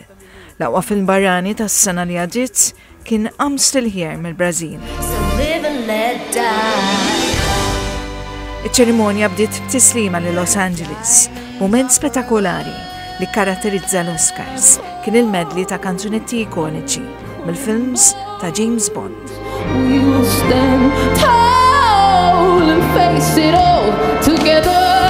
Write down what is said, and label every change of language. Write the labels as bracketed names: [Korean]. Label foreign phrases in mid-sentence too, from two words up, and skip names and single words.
[Maltese] L-aqwa film barrani ta' s-sena li għadġit kien I'm Still Here mill-Brażil. Iċ-ċerimonja bdiet b'tislima li Los Angeles, moment spetakolari li karatterizza l-Oscars kien il-medley ta' kanzunetti ikoniċi mill-films ta' James Bond. [English] We will stand tall and face it all together.